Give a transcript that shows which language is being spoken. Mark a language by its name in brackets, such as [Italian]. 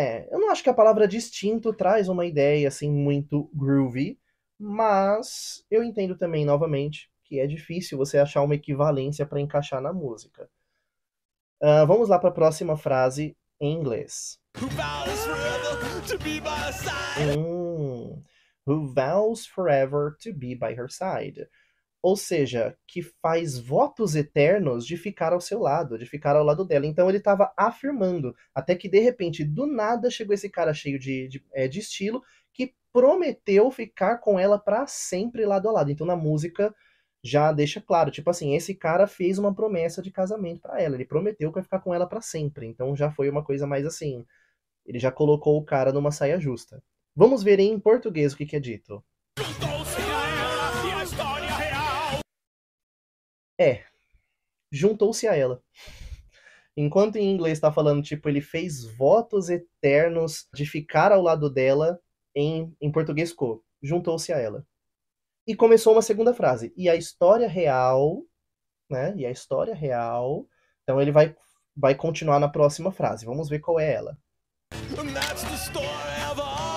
[Portuguese] Eu não acho que a palavra distinto traz uma ideia assim muito groovy, mas eu entendo também, novamente, que é difícil você achar uma equivalência para encaixar na música. Vamos lá para a próxima frase em inglês. [English] Who vows forever to be by her side? Who vows forever to be by her side. [Portuguese] Ou seja, que faz votos eternos de ficar ao seu lado, de ficar ao lado dela. Então ele estava afirmando, até que de repente, do nada, chegou esse cara cheio de estilo, que prometeu ficar com ela para sempre lado a lado. Então na música já deixa claro, tipo assim, esse cara fez uma promessa de casamento para ela, ele prometeu que vai ficar com ela para sempre. Então já foi uma coisa mais assim, ele já colocou o cara numa saia justa. Vamos ver em português o que é dito. Juntou-se a ela e a história real. Juntou-se a ela. Enquanto em inglês tá falando, tipo, ele fez votos eternos de ficar ao lado dela, em português ficou, juntou-se a ela. E começou uma segunda frase. E a história real, né? E a história real. Então ele vai continuar na próxima frase. Vamos ver qual é ela. [English] And that's the story of our